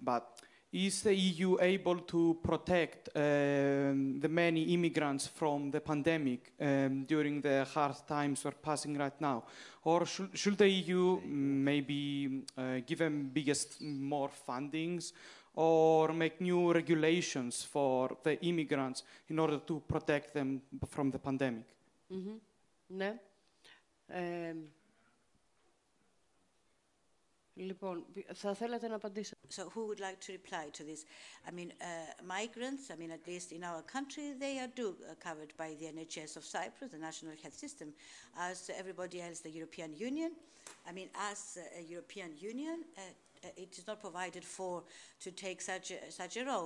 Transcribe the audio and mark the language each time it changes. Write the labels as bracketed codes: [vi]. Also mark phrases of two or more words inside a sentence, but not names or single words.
[en] But is the EU able to protect the many immigrants from the pandemic during the hard times we're passing right now? Or should the EU maybe give them more fundings or make new regulations for the immigrants in order to protect them from the pandemic? [el] Ναι. Λοιπόν, θα θέλατε να απαντήσετε. [en] So who would like to reply to this? I mean, migrants, I mean, at least in our country, they are covered by the NHS of Cyprus, the National Health System, as everybody else, the European Union. I mean, as a European Union, it is not provided for to take such a role.